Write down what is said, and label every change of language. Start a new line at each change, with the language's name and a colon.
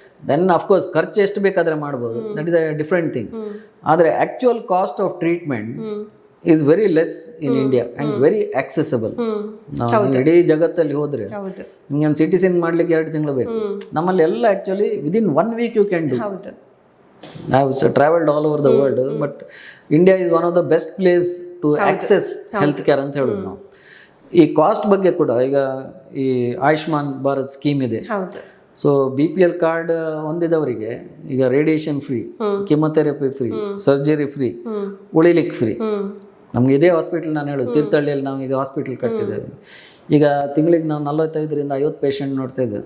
English: then of course
Kannada: ಖರ್ಚು ಎಷ್ಟು ಬೇಕಾದರೆ ಮಾಡ್ಬೋದು,
English: That is a different thing.
Kannada: ಆದರೆ
English: Actual cost of treatment is very less in India and very accessible.
Kannada: ನಾವು ಇಡೀ ಜಗತ್ತಲ್ಲಿ ಹೋದರೆ ನಿಮ್ಗೆ ಒಂದು ಸಿಟಿ ಸ್ಕ್ಯಾನ್ ಮಾಡಲಿಕ್ಕೆ 2 ತಿಂಗಳು ಬೇಕು. ನಮ್ಮಲ್ಲಿ ಎಲ್ಲ
English: Actually within 1 week you can do. I have traveled all over the world, but India is one of the best place to access healthcare
Kannada: ಅಂತ ಹೇಳೋದು ನಾವು. ಈ ಕಾಸ್ಟ್ ಬಗ್ಗೆ ಕೂಡ ಈಗ ಈ ಆಯುಷ್ಮಾನ್ ಭಾರತ್ ಸ್ಕೀಮ್ ಇದೆ. ಸೊ BPL ಕಾರ್ಡ್ ಹೊಂದಿದವರಿಗೆ ಈಗ radiation free, chemotherapy free, surgery free, ಉಳಿಲಿಕ್ಕೆ free. ನಮ್ಗೆ ಇದೇ ಹಾಸ್ಪಿಟಲ್ ನಾನು ಹೇಳೋದು, ತೀರ್ಥಹಳ್ಳಿಯಲ್ಲಿ ನಾವು ಈಗ ಹಾಸ್ಪಿಟಲ್ ಕಟ್ಟಿದ್ದೇವೆ. ಈಗ ತಿಂಗಳಿಗೆ ನಾವು 45ರಿಂದ 50 ಪೇಷಂಟ್ ನೋಡ್ತಾ ಇದ್ದೇವೆ.